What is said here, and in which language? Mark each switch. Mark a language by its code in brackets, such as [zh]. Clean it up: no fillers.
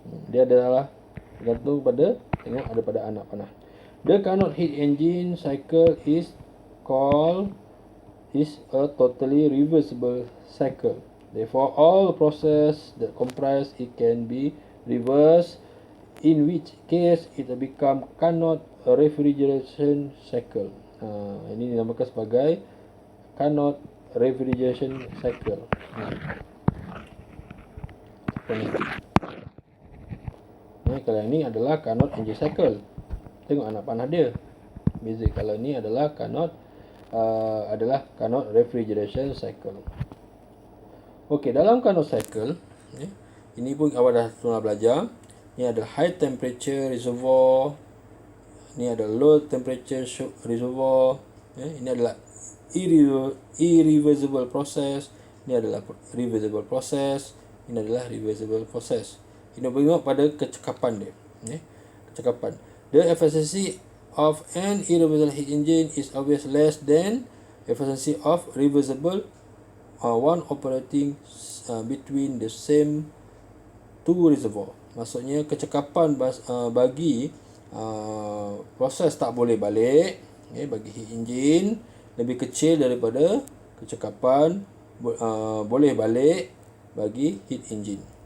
[ms] Dia adalah tergantung pada anak panah. [en] The Carnot heat engine cycle is a totally reversible cycle. Therefore, all process that compress it can be reversed, in which case it become Carnot refrigeration cycle. [ms] Ini dinamakan sebagai Carnot refrigeration cycle. Kalau yang ni adalah Carnot engine cycle. Tengok anak panah dia. Beza. Kalau ni adalah Carnot refrigeration cycle. Okey, dalam Carnot cycle, ini pun awak dah pernah belajar. Ni ada high temperature reservoir, ni ada low temperature reservoir. Ini adalah irreversible process, ini adalah reversible process, ini adalah reversible process. Ini bergantung pada kecekapan dia. Kecekapan. [en] The efficiency of an irreversible heat engine is always less than efficiency of reversible one operating between the same two reservoir. [ms] Maksudnya kecekapan bagi proses tak boleh balik, bagi heat engine lebih kecil daripada kecekapan boleh balik bagi heat engine.